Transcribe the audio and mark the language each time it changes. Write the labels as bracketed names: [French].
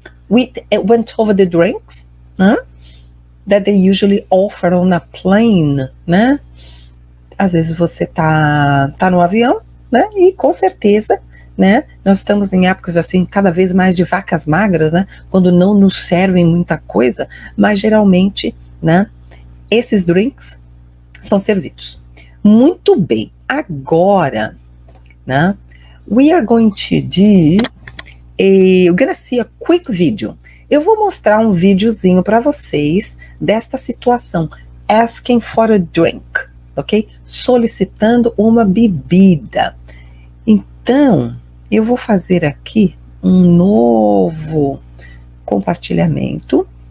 [English] We went over the drinks, that they usually offer on a plane, né? [Portuguese] Às vezes você tá no avião, né? E com certeza, né? Nós estamos em épocas assim, cada vez mais de vacas magras, né? Quando não nos servem muita coisa, mas geralmente, né? Esses drinks são servidos. Muito bem. Agora, né? [English] We are going to do we're gonna see a quick video. [Portuguese] Eu vou mostrar um videozinho para vocês desta situação. [English] Asking for a drink, ok? [Portuguese] Solicitando uma bebida. Então, eu vou fazer aqui um novo compartilhamento.